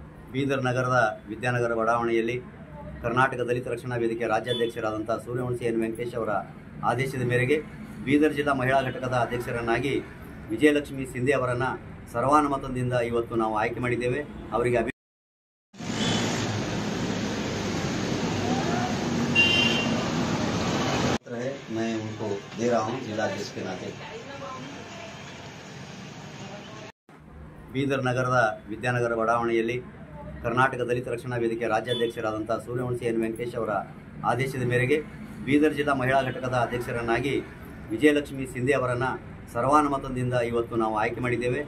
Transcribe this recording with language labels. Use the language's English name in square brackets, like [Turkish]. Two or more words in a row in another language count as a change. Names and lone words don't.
[Kannada] ಬೀದರ್ ನಗರದ ವಿದ್ಯಾನಗರ ಬಡಾವಣೆಯಲ್ಲಿ ಕರ್ನಾಟಕ ದಲಿತ ರಕ್ಷಣಾ ವೇದಿಕೆ ರಾಜ್ಯಾಧ್ಯಕ್ಷರಾದಂಥ ಸೂರ್ಯವಂಶಿ ಎನ್ ವೆಂಕಟೇಶ್ ಅವರ ಆದೇಶದ ಮೇರೆಗೆ ಬೀದರ್ ಜಿಲ್ಲಾ ಮಹಿಳಾ ಘಟಕದ ಅಧ್ಯಕ್ಷರನ್ನಾಗಿ ವಿಜಯಲಕ್ಷ್ಮಿ ಸಿಂಧೆ ಅವರನ್ನು ಸರ್ವಾನುಮತದಿಂದ ಇವತ್ತು ನಾವು ಆಯ್ಕೆ ಮಾಡಿದ್ದೇವೆ. [Hindi] ಅವರಿಗೆ मैं उनको दे रहा हूं जिलाध्यक्ष के नाते. [Kannada] ಬೀದರ್ ನಗರದ ವಿದ್ಯಾನಗರ ಬಡಾವಣೆಯಲ್ಲಿ ಕರ್ನಾಟಕ ದಲಿತ ರಕ್ಷಣಾ ವೇದಿಕೆ ರಾಜ್ಯಾಧ್ಯಕ್ಷರಾದಂಥ ಸೂರ್ಯವಂಶಿ ಎನ್ ವೆಂಕಟೇಶ್ ಅವರ ಆದೇಶದ ಮೇರೆಗೆ ಬೀದರ್ ಜಿಲ್ಲಾ ಮಹಿಳಾ ಘಟಕದ ಅಧ್ಯಕ್ಷರನ್ನಾಗಿ ವಿಜಯಲಕ್ಷ್ಮಿ ಸಿಂಧೆ ಅವರನ್ನು ಸರ್ವಾನುಮತದಿಂದ ಇವತ್ತು ನಾವು ಆಯ್ಕೆ ಮಾಡಿದ್ದೇವೆ.